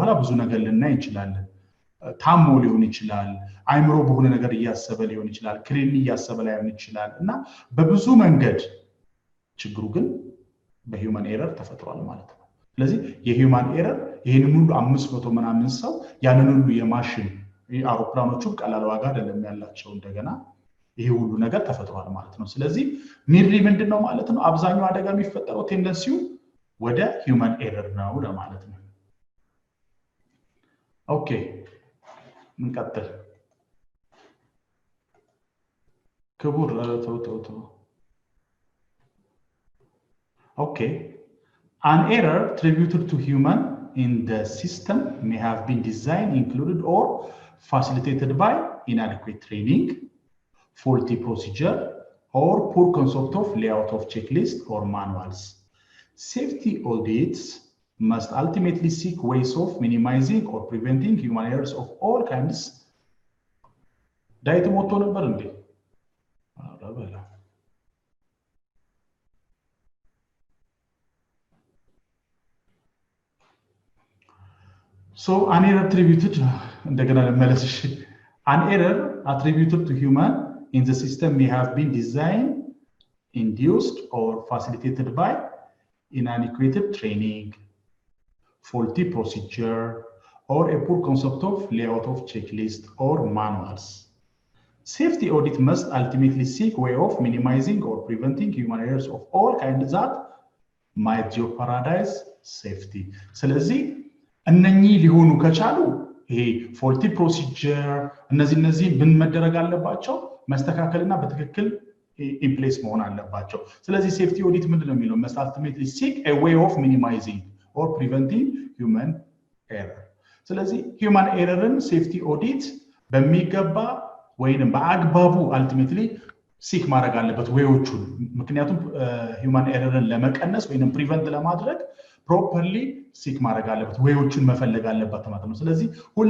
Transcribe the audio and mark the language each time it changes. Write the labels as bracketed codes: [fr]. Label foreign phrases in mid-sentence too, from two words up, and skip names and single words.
[am] ኋላ ብዙ ነገር ልናይ እንችላለን ታሞ ሊሆን ይችላል አይምሮ በሆነ ነገር ያሰበ ሊሆን ይችላል ክሊኒ ያሰበ ሊሆን ይችላል እና በብዙ መንገድ ችግሩ ግን በሂውማን ኤረር ተፈጥሯል ማለት ነው ስለዚህ የሂውማን ኤረር ይሄንን ሁሉ 500 ምናምን ሰው ያንን ሁሉ የማሽን አውሮፕላኖቹ ቀላል ዋጋ አይደለም ያላቸው እንደገና ይሄ ሁሉ ነገር ተፈጥሯል ማለት ነው ስለዚህ ሚርሊ ምንድነው ማለት ነው አብዛኛው አደጋ የሚፈጠረው ቴንደንሲው ወደ [en] human error [am] ነው ለማለት ነው [en] ኦኬ [am] እንቀጥል ክቡር ተው [en] ኦኬ an error attributed to human in the system may have been designed included or facilitated by inadequate training faulty procedure or poor concept of layout of checklist or manuals safety audits must ultimately seek ways of minimizing or preventing human errors of all kinds [am] ዳይት ሞቶ ነበር እንዴ አረበላ [en] so an error attributed An error attributed to human in the system may have been designed, induced, or facilitated by inadequate training, faulty procedure, or a poor concept of layout of checklist or manuals. Safety audit must ultimately seek way of minimizing or preventing human errors of all kinds that might jeopardize safety. [am] ስለዚህ እነኚህ ሊሆኑ ከቻሉ ይሄ [en] faulty procedure [am] እነዚህ ምን መደረግ አለባቸው መስተካከልና በትክክል [en] in place [am] መሆን አለባቸው ስለዚህ [en] safety audit [am] ምንድነው የሚለው [en] must ultimately seek a way of minimizing or preventing human error [am] ስለዚህ [en] human error safety [am] ኦዲት በሚገባ ወይንም በአግባቡ [en] ultimately seek [am] ማድረግ አለበት ወይዎቹን ምክንያቱም [en] human error [am] ለመቀነስ ወይንም prevent ለማድረግ [en] properly seek [am] ማድረግ አለበት ወይዎቹን መፈለግ አለበት ማለት ነው ስለዚህ ሁሉ